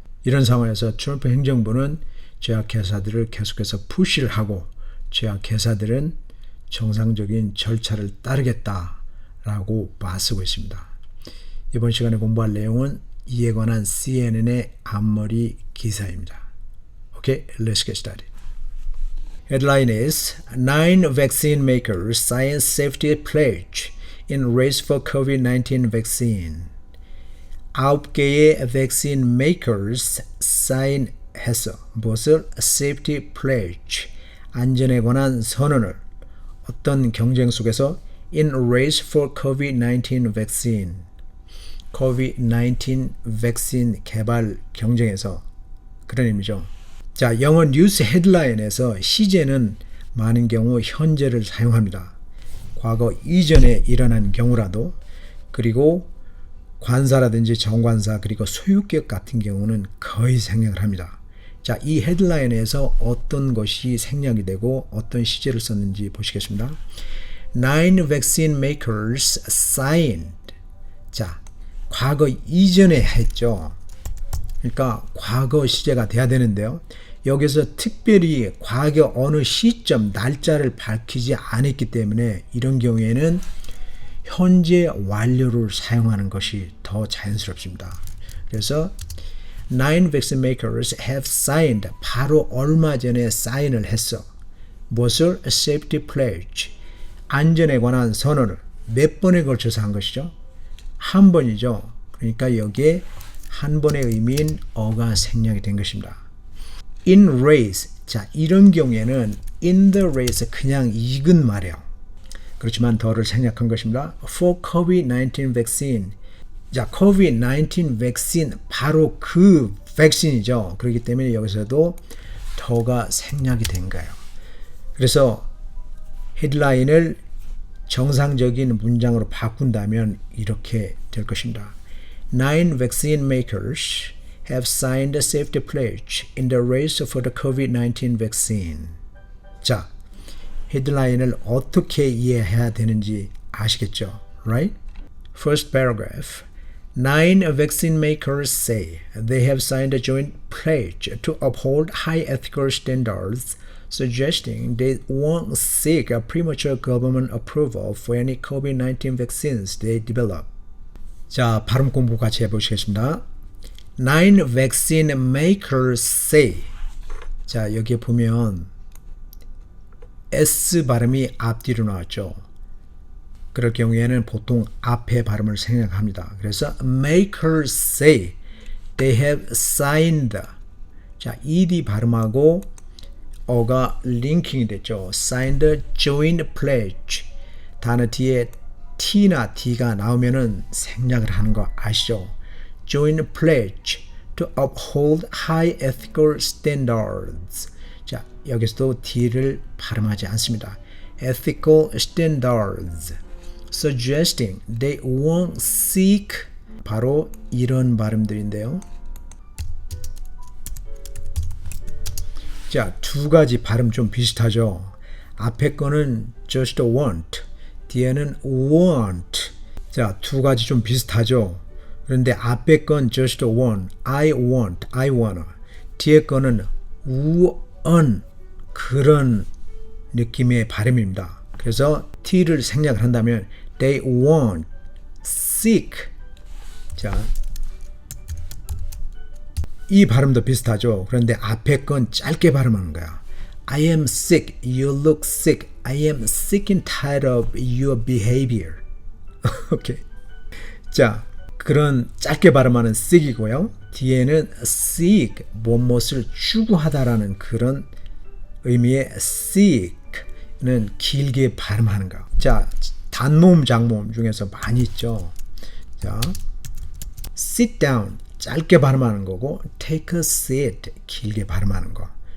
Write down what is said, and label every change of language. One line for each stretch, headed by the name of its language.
Korean: 이런 상황에서 트럼프 행정부는 제약회사들을 계속해서 푸시를 하고 제약회사들은 정상적인 절차를 따르겠다라고 맞서고 있습니다. 이번 시간에 공부할 내용은 이에 관한 CNN의 앞머리 기사입니다.
English: Okay, let's get started. Headline is 9 vaccine makers sign safety pledge in race for COVID-19 vaccine.
Korean: 9개의
English: vaccine makers
Korean: sign했어. 무엇을?
English: safety pledge.
Korean: 안전에 관한 선언을 어떤 경쟁 속에서
English: in race for COVID-19 vaccine.
Korean: COVID-19 백신 개발 경쟁에서 그런 의미죠. 자, 영어 뉴스 헤드라인에서 시제는 많은 경우 현재를 사용합니다. 과거 이전에 일어난 경우라도, 그리고 관사라든지 정관사 그리고 소유격 같은 경우는 거의 생략을 합니다. 자, 이 헤드라인에서 어떤 것이 생략이 되고 어떤 시제를 썼는지 보시겠습니다.
English: 9 vaccine makers signed.
Korean: 자, 과거 이전에 했죠. 그러니까 과거 시제가 돼야 되는데요. 여기서 특별히 과거 어느 시점, 날짜를 밝히지 않았기 때문에 이런 경우에는 현재 완료를 사용하는 것이 더 자연스럽습니다. 그래서
English: 9 vaccine makers have signed.
Korean: 바로 얼마 전에 사인을 했어. 무엇을?
English: safety pledge.
Korean: 안전에 관한 선언을 몇 번에 걸쳐서 한 것이죠? 한 번이죠. 그러니까 여기에 한 번의 의미인 어가 생략이 된 것입니다.
English: In race.
Korean: 자, 이런 경우에는
English: in the race
Korean: 그냥 익은 말이에요. 그렇지만 더를 생략한 것입니다.
English: For COVID-19 vaccine.
Korean: 자,
English: COVID-19 vaccine
Korean: 바로 그 백신이죠. 그렇기 때문에 여기서도 더가 생략이 된 거예요. 그래서 헤드라인을 정상적인 문장으로 바꾼다면 이렇게 될 것입니다.
English: 9 vaccine makers have signed a safety pledge in the race for the COVID-19 vaccine.
Korean: 자, 헤드라인을 어떻게 이해해야 되는지 아시겠죠?
English: Right? First paragraph. 9 vaccine makers say they have signed a joint pledge to uphold high ethical standards, suggesting they won't seek a premature government approval for any COVID-19 vaccines they develop.
Korean: 자, 발음 공부 같이 해보시겠습니다.
English: 9 vaccine makers say.
Korean: 자, 여기에 보면 S 발음이 앞뒤로 나왔죠. 그럴 경우에는 보통 앞에 발음을 생략합니다.
English: 그래서 makers say they have signed.
Korean: 자, ed 발음하고 어가 링킹이 됐죠.
English: signed joint pledge.
Korean: 단어 뒤에 T나 D가 나오면은 생략을 하는 거 아시죠?
English: joint pledge. to uphold high ethical standards.
Korean: 자, 여기서도 D를 발음하지 않습니다.
English: ethical standards. suggesting they won't seek
Korean: 바로 이런 발음들인데요. 자, 두 가지 발음 좀 비슷하죠. 앞에 거는
English: just want,
Korean: 뒤에는 want. 자, 두 가지 좀 비슷하죠. 그런데 앞에 건
English: just want, I want, I wanna.
Korean: 뒤에 거는 want 그런 느낌의 발음입니다. 그래서 T를 생략을 한다면
English: they won't seek.
Korean: 자, 이 발음도 비슷하죠. 그런데 앞에 건 짧게 발음하는 거야.
English: I am sick, you look sick. I am sick and tired of your behavior.
Korean: 오케이. 자, 그런 짧게 발음하는 sick이고요. 뒤에는 seek, 무엇을 추구하다라는 그런 의미의 seek는 길게 발음하는 거. 자, 단모음, 장모음 중에서 많이 있죠. 자,
English: sit down,
Korean: 짧게 발음하는 거고,
English: take a seat,
Korean: 길게 발음하는 거.